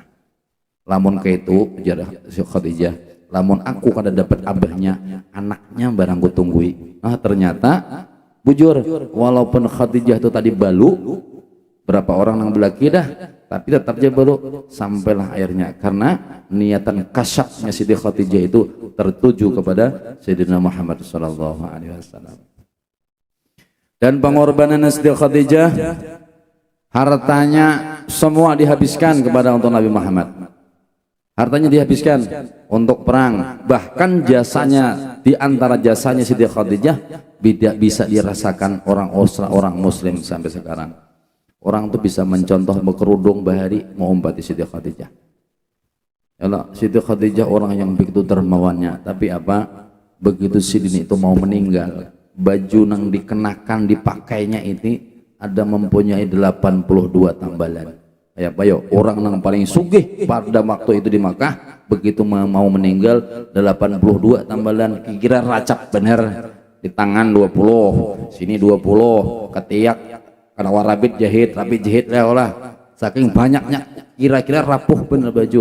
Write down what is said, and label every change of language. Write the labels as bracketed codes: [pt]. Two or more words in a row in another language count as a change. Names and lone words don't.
[bjn] Lamun ke itu jarah Siti Khadijah, lamun aku kada dapat abahnya, anaknya barang ku tunggui. Nah ternyata bujur, walaupun Khadijah itu tadi balu berapa orang yang belaki dah, tapi tetap aja balu sampailah akhirnya karena niatan kasyafnya Siti Khadijah itu tertuju kepada Sayyidina Muhammad [ar] صلى الله عليه وسلم. [id] Dan pengorbanan Siti Khadijah, hartanya semua dihabiskan kepada untuk Nabi Muhammad. Hartanya dihabiskan untuk perang, bahkan jasanya, di antara jasanya Siti Khadijah tidak bisa dirasakan orang muslim sampai sekarang. [bjn] Orang tuh bisa mencontoh berkerudung bahari mau umpati Siti Khadijah. Yalah, Siti Khadijah orang yang begitu dermawannya, tapi apa? [id] Begitu Sidin itu mau meninggal, baju yang dikenakan dipakainya ini ada mempunyai 82 tambalan. [bjn] Ya payo, orang yang paling sugih pada waktu itu di Makkah begitu mau meninggal 82 tambalan, kira racap bener di tangan 20, sini 20, ketiak karena warabit jahit, rapi jahit lah saking banyaknya kira-kira rapuh bener baju.